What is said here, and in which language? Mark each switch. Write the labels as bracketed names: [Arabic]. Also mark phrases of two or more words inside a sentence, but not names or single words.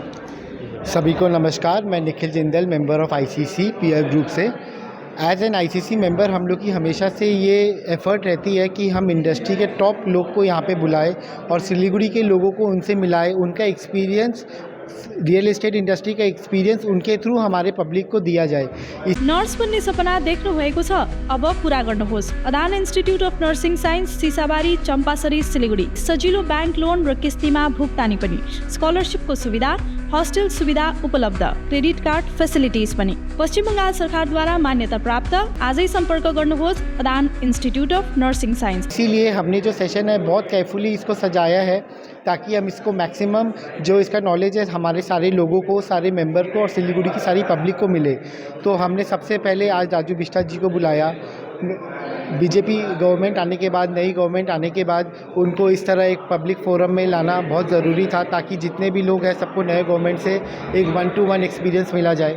[Hindi] सभी को नमस्कार, मैं निखिल जिंदल, [English] member of ICC peer group [Hindi] से। [English] as an ICC member [Hindi] हम लोग की हमेशा से ये एफ़र्ट रहती है कि हम इंडस्ट्री के टॉप लोग को यहाँ पे बुलाएं और सिलीगुड़ी के लोगों को उनसे मिलाएं, उनका एक्सपीरियंस, [English] real estate industry [Hindi] का एक्सपीरियंस उनके थ्रू हमारे पब्लिक को दिया जाए। [Nepali] नर्स बन्ने सपना देख्नु भएको छ, अब पूरा गर्नुहोस्। अदान इन्स्टिट्युट अफ नर्सिङ साइन्स, सिसाबारी, चम्पासरी, सिलीगुडी। सजिलो [English] bank loan [Nepali] र किस्तीमा भुक्तानी पनि, स्कलरशिपको सुविधा, हस्टेल सुविधा उपलब्ध, [English] credit card facilities [Nepali] पनि। पश्चिम बंगाल सरकारद्वारा मान्यता प्राप्त। आजै सम्पर्क गर्नुहोस् अदान इन्स्टिट्युट अफ नर्सिङ साइन्स। [Hindi] इसीलिए हमने जो सेशन है बहुत केयरफुली इसको सजाया है, ताकि हम इसको मैक्सिमम जो इसका नॉलेज है हमारे सारे लोगों को, सारे मेंबर को और सिलीगुड़ी की सारी पब्लिक को मिले। तो हमने सबसे पहले आज राजू बिष्ट जी को बुलाया। बीजेपी गवर्नमेंट आने के बाद, नई गवर्नमेंट आने के बाद उनको इस तरह एक [English] public forum [Hindi] में लाना बहुत ज़रूरी था, ताकि जितने भी लोग हैं सबको नए गवर्नमेंट से एक 1-to-1 एक्सपीरियंस मिला जाए।